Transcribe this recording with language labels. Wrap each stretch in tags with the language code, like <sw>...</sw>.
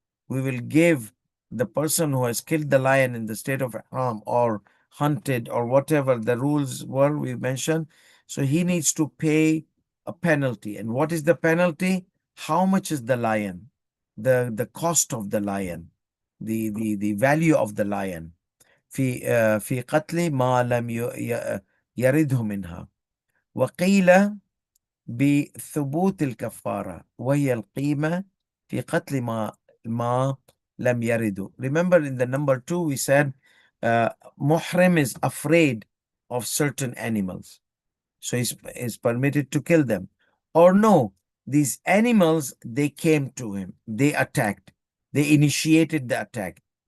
<en>We will give the person who has killed the lion in the state of ihram or hunted or whatever the rules were we mentioned. So he needs to pay a penalty. And what is the penalty? How much is the lion? The cost of the lion, the value of the lion.</en> <ar>في قتل ما لم يرده منها. وقيل بثبوت الكفارة وهي القيمة في قتل ما لم يرده.</ar> <en>Remember in the number 2 we said muhrim is afraid of certain animals, so he's permitted to kill them. Or no, these animals, they came to him, they attacked, they initiated the attack.</en>